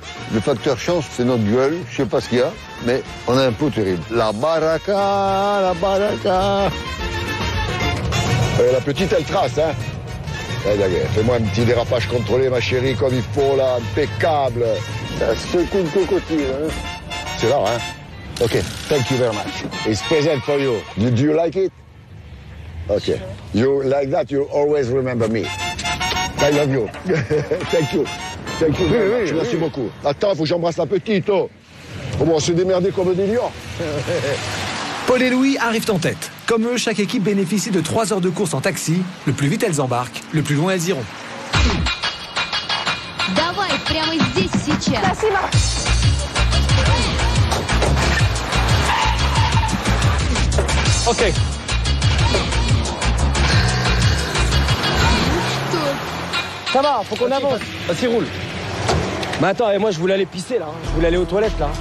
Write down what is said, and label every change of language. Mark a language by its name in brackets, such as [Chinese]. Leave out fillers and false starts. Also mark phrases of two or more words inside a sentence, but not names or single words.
[French] Le facteur chance, c'est notre gueule. Je sais pas ce qu'il y a, mais on a un pot terrible. La baraka, la baraka. La petite, elle trace, hein. Fais-moi un petit dérapage contrôlé, ma chérie, comme il faut, là, impeccable. Ça secoue le cocotier, hein. C'est là, hein. [English] OK, thank you very much. It's present for you. Do you like it? OK. You like that, you always remember me. I love you. Thank you. Thank you very much. [French] Merci beaucoup. Attends, faut que j'embrasse la petite, oh. Oh bon, on s'est démerdé comme des lions. Paul et Louis arrivent en tête. Comme eux, chaque équipe bénéficie de 3 heures de course en taxi. Le plus vite elles embarquent, le plus loin elles iront. [Russian] Давай, прямо здесь, сейчас. Спасибо. [French] OK. Ça va, faut qu'on avance. Vas-y, roule. Mais attends, et moi je voulais aller pisser là. Je voulais aller aux toilettes là.